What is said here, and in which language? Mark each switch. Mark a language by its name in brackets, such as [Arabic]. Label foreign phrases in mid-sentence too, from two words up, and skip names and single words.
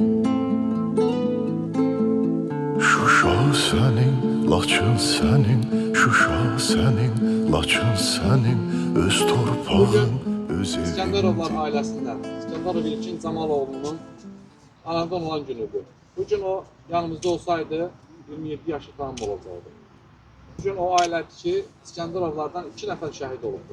[Azerbaijani] Şuşa senin, Laçın senin, Şuşa senin, Laçın senin, öz torpağın, öz elindi. İskenderovlar ailəsindən İskenderov İlkin Camaloğlu'nun anadan olan günüdür. [Turkish] Bugün o yanımızda olsaydı 27 yaşı tamam olacaktı. [Azerbaijani] Bugün o ailədəki İskenderovlardan 2 nəfər şəhid olubdur.